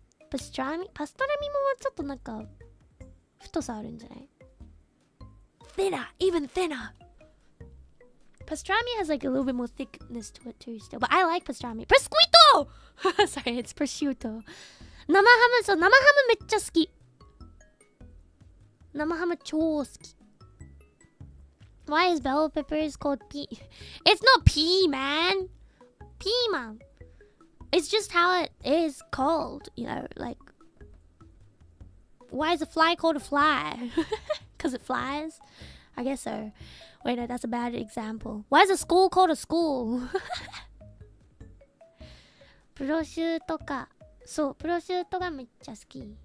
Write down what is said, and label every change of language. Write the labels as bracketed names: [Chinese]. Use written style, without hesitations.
[Japanese] パストラミもちょっとなんか、太さあるんじゃない？ [English] Thinner, even thinner. Pastrami has like a little bit more thickness to it too still. But I like pastrami. Prosciutto! Sorry, it's prosciutto. [Japanese] 生ハム、そう、生ハムめっちゃ好き。生ハム超好き。 [English] Why is bell peppers called pea? It's not pea, man. Piman. It's just how it is called, you know, like... Why is a fly called a fly? Because it flies? I guess so. Wait, no, that's a bad example. Why is a school called a school? [Japanese] プロシュートか。そう、プロシュートがめっちゃ好き。